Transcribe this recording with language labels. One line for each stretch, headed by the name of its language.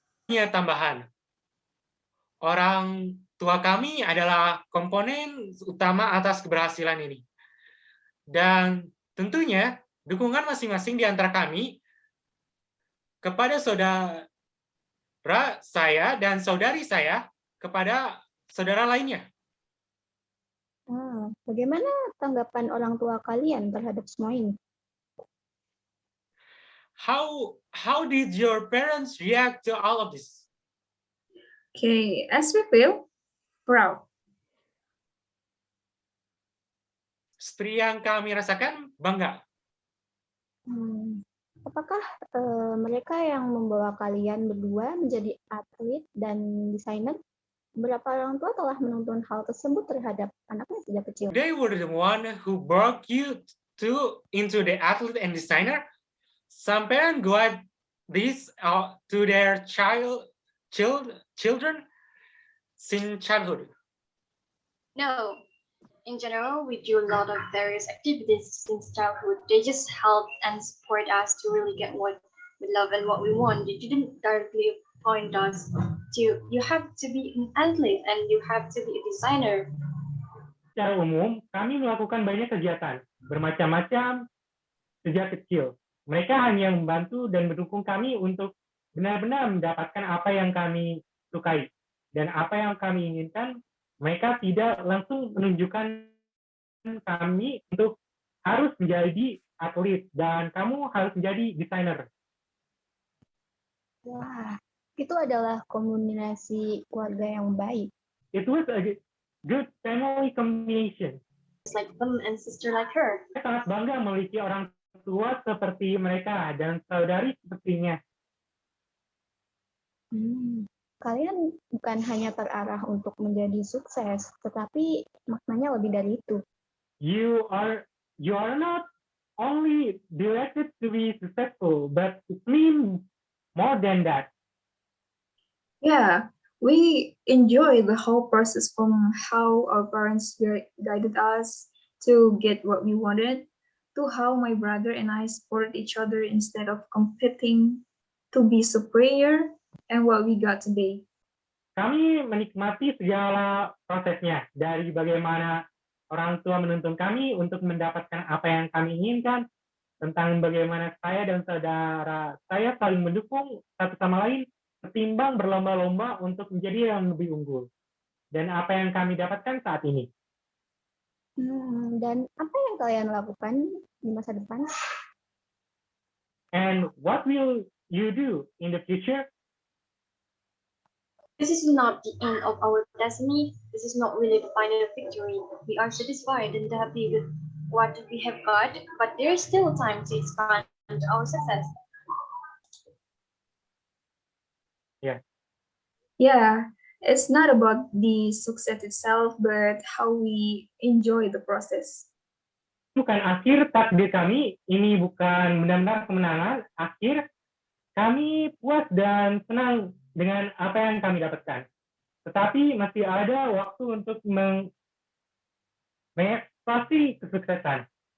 Indonesian: Ya, tambahan. Orang tua kami adalah komponen utama atas keberhasilan ini. Dan tentunya dukungan masing-masing di antara kami kepada saudara saya dan saudari saya kepada saudara lainnya. Bagaimana tanggapan orang tua kalian terhadap semua ini?
English: How did your parents react to all of this? Okay, as we feel proud.
Indonesian: Seperti yang kami rasakan, bangga. Apakah mereka yang membawa kalian berdua menjadi atlet dan desainer? Beberapa orang tua telah menuntun hal tersebut terhadap anaknya sejak kecil.
English: They were the one who brought you into the athlete and designer. Some parents guide this to their children since childhood. No. In general, we do a lot of various activities since childhood. They just help and support us to really get what we love and what we want. They didn't directly point us to, you have to be an athlete and you have to be a designer.
Indonesian: Secara umum, kami melakukan banyak kegiatan, bermacam-macam sejak kecil. Mereka hanya membantu dan mendukung kami untuk benar-benar mendapatkan apa yang kami sukai. Dan apa yang kami inginkan, mereka tidak langsung menunjukkan kami untuk harus menjadi atlet dan kamu harus menjadi desainer. Wah, itu adalah kombinasi keluarga yang baik.
English: It was a good family combination. It's like them and sister like her.
Indonesian: Saya sangat bangga memiliki orang tua seperti mereka dan saudari sepertinya. Kalian bukan hanya terarah untuk menjadi sukses, tetapi maknanya lebih dari itu.
English: You are not only directed to be successful, but it means more than that. Yeah, we enjoy the whole process from how our parents guided us to get what we wanted, to how my brother and I supported each other instead of competing to be superior, and what we got today.
Indonesian: Kami menikmati segala prosesnya, dari bagaimana orang tua menuntun kami untuk mendapatkan apa yang kami inginkan, tentang bagaimana saya dan saudara saya saling mendukung satu sama lain, ketimbang berlomba-lomba untuk menjadi yang lebih unggul. Dan apa yang kami dapatkan saat ini. Dan apa yang kalian lakukan di masa depan?
English: And what will you do in the future? This is not the end of our destiny. This is not really the final victory. We are satisfied and happy with what we have got, but there is still time to expand our success. Yeah, it's not about the success itself, but how we enjoy the process.
Indonesian: Bukan akhir takdir kami, ini bukan benar-benar kemenangan. Akhir kami puas dan senang dengan apa yang kami dapatkan. Tetapi masih ada waktu untuk mengeksplorasi kesuksesan.